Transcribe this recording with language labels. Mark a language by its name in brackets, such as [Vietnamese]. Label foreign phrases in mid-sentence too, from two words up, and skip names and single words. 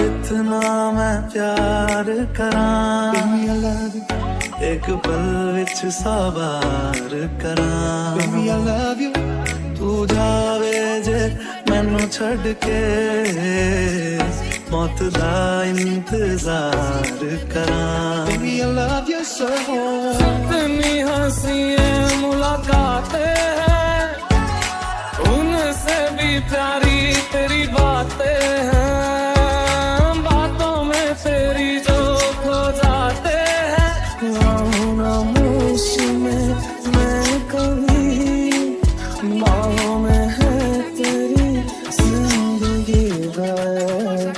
[Punjabi] ਕਿਤਨਾ ਮੈਂ ਪਿਆਰ ਕਰਾਂ, ਏਕ ਪਲ ਵਿਚ ਸਵਾਰ ਕਰਾਂ। [English] Baby, I love you. [Punjabi] ਤੂ ਜਾਵੇ ਜੇ ਮੈਨੂੰ ਛੱਡ ਕੇ, ਮੌਤ ਦਾ ਇੰਤਜ਼ਾਰ ਕਰਾਂ। [English] Baby, I love you so. [Hindi] इतनी हंसी मुलाकातें हैं, उनसे भी प्यारी तेरी बातें हैं, बातों में तेरी जो खो जाते हैं। खामोश में मैं कभी, बाहों में है तेरी जिंदगी है।